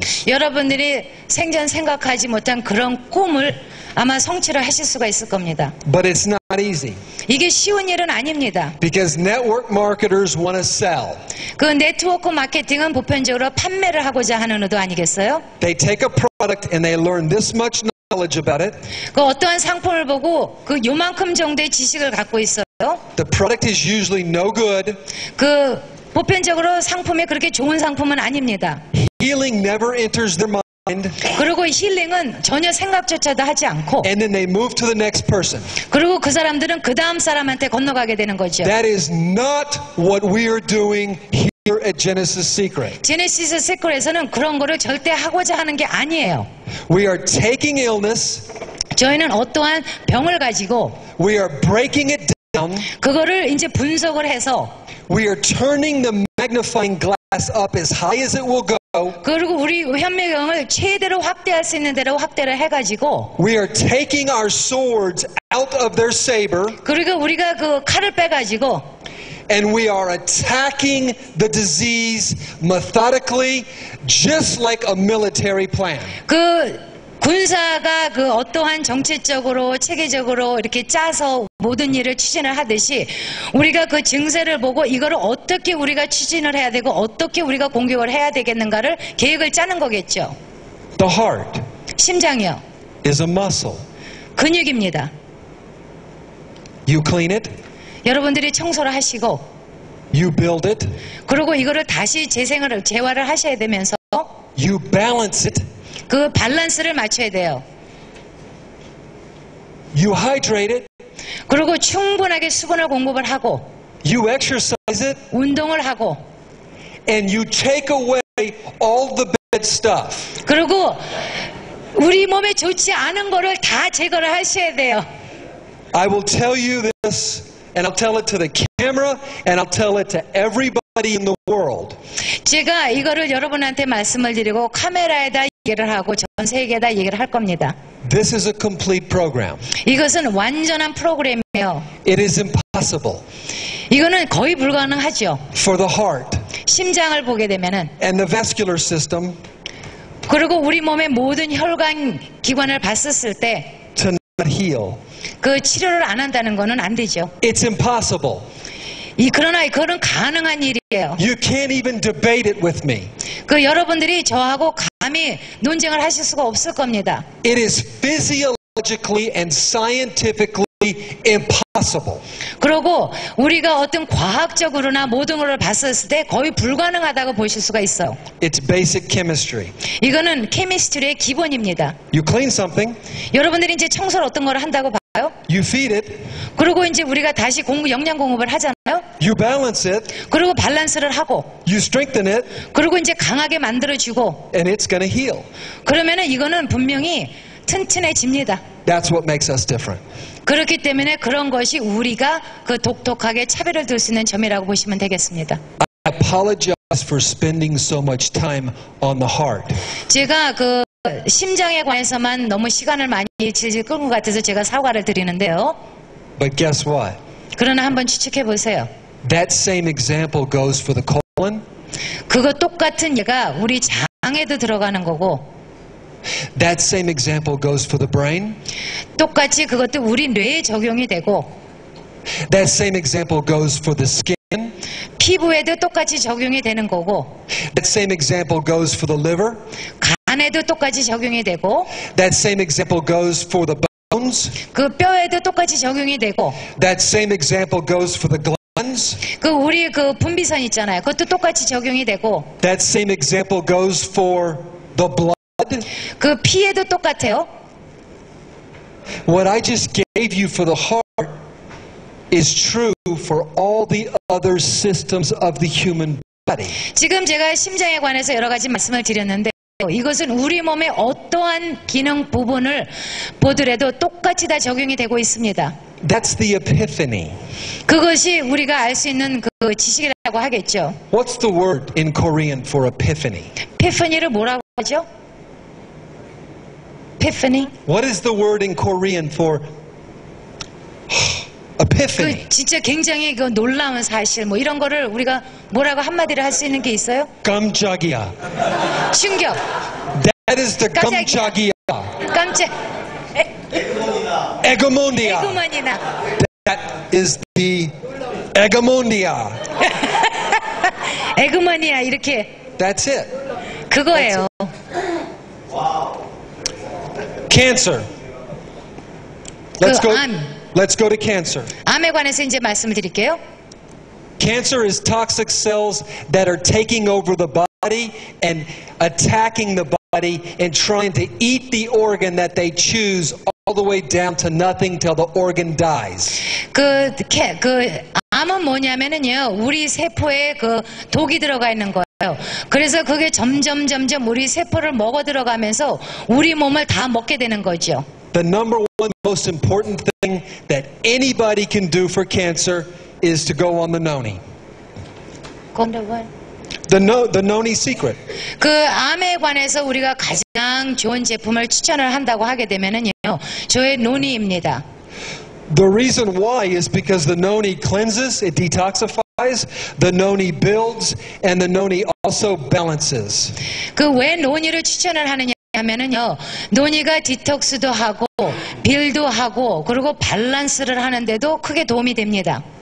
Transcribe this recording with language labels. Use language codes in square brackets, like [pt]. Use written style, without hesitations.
[ko] 여러분들이 생전 생각하지 못한 그런 꿈을 아마 성취를 하실 수가 있을 겁니다. [en] But it's not easy [ko] 이게 쉬운 일은 아닙니다. [en] because network marketers want to sell. [ko] 네트워크 마케팅은 보편적으로 판매를 하고자 하는 의도 아니겠어요? [en] They take a product and they learn this much knowledge about it. [ko] 어떠한 상품을 보고 요만큼 정도의 지식을 갖고 있어요. [en] The product is usually no good. [ko] 보편적으로 상품이 그렇게 좋은 상품은 아닙니다. [en] Healing never enters their mind. [ko] 그리고 힐링은 전혀 생각조차도 하지 않고 [en] And then they move to the next person. [ko] 그리고 그 사람들은 그 다음 사람한테 건너가게 되는 거죠. [en] That is not what we are doing here at Genesis Secret. [ko] 제네시스 시크릿에서는 그런 거를 절대 하고자 하는 게 아니에요. [en] We are taking illness, [ko] 저희는 어떠한 병을 가지고 [en] we are breaking it down, [ko] 그거를 이제 분석을 해서 [en] we are turning the magnifying glass up as high as it will go. [ko] 그리고 우리 현미경을 최대로 확대할 수 있는 대로 확대를 해가지고 [en] We are taking our swords out of their saber [ko] 그리고 우리가 칼을 빼가지고 [en] and we are attacking the disease methodically, just like a military plan. [ko] 군사가 그 어떠한 정책적으로 체계적으로 이렇게 짜서 모든 일을 추진을 하듯이 우리가 그 증세를 보고 이거를 어떻게 우리가 추진을 해야 되고 어떻게 우리가 공격을 해야 되겠는가를 계획을 짜는 거겠죠. [en] The heart [ko] 심장이요. [en] is a muscle. [ko] 근육입니다. [en] You clean it, [ko] 여러분들이 청소를 하시고 [en] you build it, [ko] 그리고 이거를 다시 재활을 하셔야 되면서 [en] you balance it, [ko] 그 밸런스를 맞춰야 돼요. [en] you hydrate it, [ko] 그리고 충분하게 수분을 공급을 하고 [en] you exercise it, [ko] 운동을 하고 [en] and you take away all the bad stuff. [ko] 그리고 우리 몸에 좋지 않은 거를 다 제거를 하셔야 돼요. [en] I will tell you this, and I'll tell it to the camera, and I'll tell it to everybody in the world. [ko] 제가 이거를 여러분한테 말씀을 드리고 카메라에다 얘기를 하고 전 세계에다 얘기를 할 겁니다. [en] This is a complete program. [ko] 이것은 완전한 프로그램이에요. [en] It is impossible [ko] 이거는 거의 불가능하죠. [en] for the heart [ko] 심장을 보게 되면은 [en] and the vascular system [ko] 그리고 우리 몸의 모든 혈관 기관을 봤었을 때 [en] to not heal. [ko] 그 치료를 안 한다는 거는 안 되죠. [en] It's impossible. [ko] 그러나 그거는 가능한 일이에요. [en] You can't even debate it with me. [ko] 그 여러분들이 저하고 감히 논쟁을 하실 수가 없을 겁니다. [en] It is physiologically and scientifically impossible. [ko] 그리고 우리가 어떤 과학적으로나 모든 걸 봤었을 때 거의 불가능하다고 보실 수가 있어요. [en] It's basic chemistry. [ko] 이거는 케미스트리의 기본입니다. [en] You clean something, [ko] 여러분들이 이제 청소를 어떤 걸 한다고 봐요? [en] you feed it, [ko] 그리고 이제 우리가 다시 영양 공급을 하잖아요. [en] you balance it, [ko] 그리고 밸런스를 하고 [en] you strengthen it, [ko] 그리고 이제 강하게 만들어주고 [en] and it's going to heal. [ko] 그러면은 이거는 분명히 튼튼해집니다. [en] That's what makes us different. [ko] 그렇기 때문에 그런 것이 우리가 그 독특하게 차별을 둘 수 있는 점이라고 보시면 되겠습니다. [en] I apologize for spending so much time on the heart. [ko] 제가 그 심장에 관해서만 너무 시간을 많이 질질 끌은 것 같아서 제가 사과를 드리는데요. [en] But guess what? [ko] 그러나 한번 추측해 보세요. [en] That same example goes for the colon. [ko] 그거 똑같은 예가 우리 장에도 들어가는 거고 [en] That same example goes for the brain. [ko] 똑같이 그것도 우리 뇌에 적용이 되고 [en] That same example goes for the skin. [ko] 피부에도 똑같이 적용이 되는 거고 [en] That same example goes for the liver. [ko] 간에도 똑같이 적용이 되고 [en] That same example goes for the bones. [ko] 그 뼈에도 똑같이 적용이 되고 [en] That same example goes for the glands. [ko] 그 우리 그 분비선 있잖아요. 그것도 똑같이 적용이 되고 [en] That same example goes for the blood. [ko] 그 피에도 똑같아요. [en] What I just gave you for the heart is true for all the other systems of the human body. [ko] 지금 제가 심장에 관해서 여러 가지 말씀을 드렸는데 이것은 우리 몸의 어떠한 기능 부분을 보더라도 똑같이 다 적용이 되고 있습니다. [en] That's the epiphany. [ko] 그것이 우리가 알 수 있는 그 지식이라고 하겠죠. [en] What's the word in Korean for epiphany? [ko] 에피파니를 뭐라고 하죠? 에피파니? [en] What is the word in Korean for epiphany? [ko] 그 진짜 굉장히 그 놀라운 사실 뭐 이런 거를 우리가 뭐라고 한마디로 할 수 있는 게 있어요? Gamjagia. 충격, [en] That is the [ko] 깜짝이야. gamjagia. 깜짝, Egomondia. 에그머니나 [en] That is the egomondia. [ko] 에그머니나 이렇게 [en] That's it. [ko] 그거예요. [en] Cancer. Let's go. [ko] 암. [en] Let's go to cancer. [ko] 암에 관해서 이제 말씀을 드릴게요. [en] Cancer is toxic cells that are taking over the body and attacking the body and trying to eat the organ that they choose all the way down to nothing till the organ dies. [ko] 그 암은 뭐냐면은요, 우리 세포에 그 독이 들어가 있는 거예요. 그래서 그게 점점 우리 세포를 먹어 들어가면서 우리 몸을 다 먹게 되는 거죠. [en] The number one most important thing that anybody can do for cancer is to go on the noni. The noni secret. [ko] 그 암에 관해서 우리가 가장 좋은 제품을 추천을 한다고 하게 되면은요, 저의 논의입니다. [en] The reason why is because the noni cleanses, it detoxifies, the noni builds, and the noni also balances. [ko] 그 왜 논의를 추천을 하느냐 하면은요, 논의가 디톡스도 하고, 빌도 하고, 그리고 밸런스를 하는데도 크게 도움이 됩니다.